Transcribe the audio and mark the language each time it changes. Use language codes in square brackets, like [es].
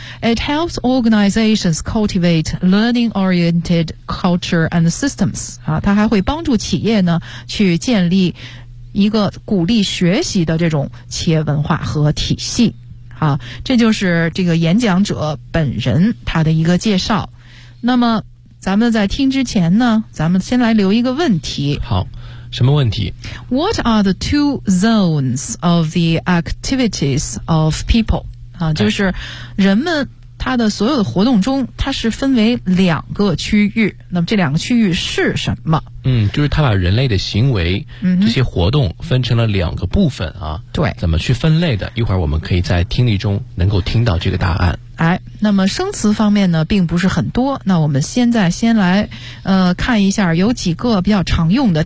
[en] It helps organizations cultivate learning-oriented culture and systems. [zh] 啊，他还会帮助企业呢去建立一个鼓励学习的这种企业文化和体系。啊，这就是这个演讲者本人他的一个介绍。那么咱们在听之前呢，咱们先来留一个问题。好，什么问题？ [en] What are the two zones of the activities of people? [zh] 啊，就是人们它的所有的活动中，它是分为两个区域。那么这两个区域是什么？就是它把人类的行为，这些活动分成了两个部分啊。对，怎么去分类的？一会儿我们可以在听力中能够听到这个答案。哎，那么生词方面呢，并不是很多。那我们现在先来，看一下有几个比较常用的。